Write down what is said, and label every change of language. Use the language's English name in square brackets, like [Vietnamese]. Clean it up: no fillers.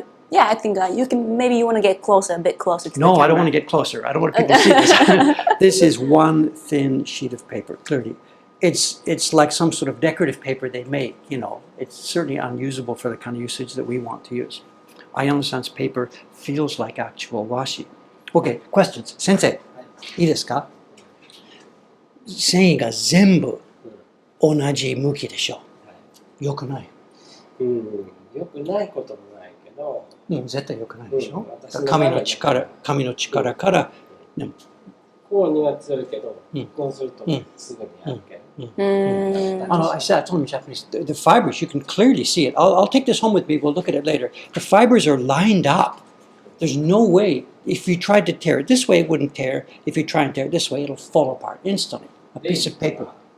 [English] Yeah, I think maybe you want to get closer, a bit closer to No, the I don't camera. want to get closer. I don't want people to see this. This is one thin sheet of paper, clearly. It's like some sort of decorative paper they make, you know. It's certainly unusable for the kind of usage that we want to use. Ayano-san's paper feels like actual washi. Okay, questions. [Japanese] Sensei, いいですか？繊維が全部同じ向きでしょ。よくない。よくないこともないけど。絶対よくないでしょ。私の紙の力から、こうには強いけど、こうするとすぐにやるけど。 [English] I said, I told him in Japanese, the fibers, you can clearly see it. I'll take this home with me, we'll look at it later. The fibers are lined up. There's no way, if you tried to tear it this way, it wouldn't tear. If you try and tear it this way, it'll fall apart instantly. A piece of paper.